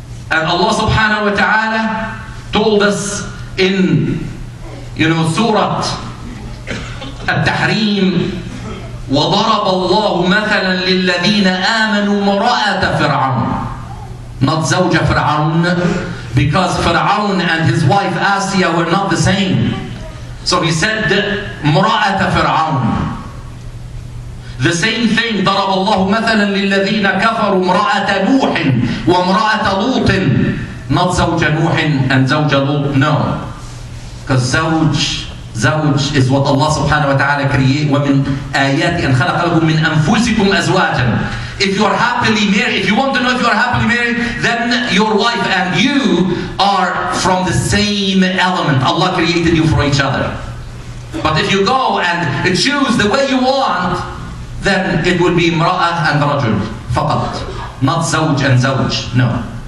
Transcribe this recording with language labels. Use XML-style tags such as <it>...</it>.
<en>And Allah subhanahu wa ta'ala told us in, Surah At-Tahrim,</en> <ar>وَضَرَبَ اللَّهُ مَثَلًا لِلَّذِينَ آمَنُوا مُرَأَةَ فِرْعَوْنَ.</ar> <en>Not Zawja Fir'aun, because Fir'aun and his wife Asiya were not the same. So he said, Mura'ata Fir'aun. The same thing,</en> <ar>ضرب الله مثلا للذين كفروا امرأة نوح وامرأة لوط. Not زوج نوح and زوج لوط, no.</ar> <en>Because زوج is what Allah subhanahu wa ta'ala create.</en> <ar>ومن آيات أن خلق لكم من أنفسكم أزواجا.</ar> <en>If you are happily married, if you want to know if you are happily married, then your wife and you are from the same element. Allah created you for each other. But if you go and choose the way you want, then it would be imra'ah and rajul فقط, not zawj and zawj, no.</en>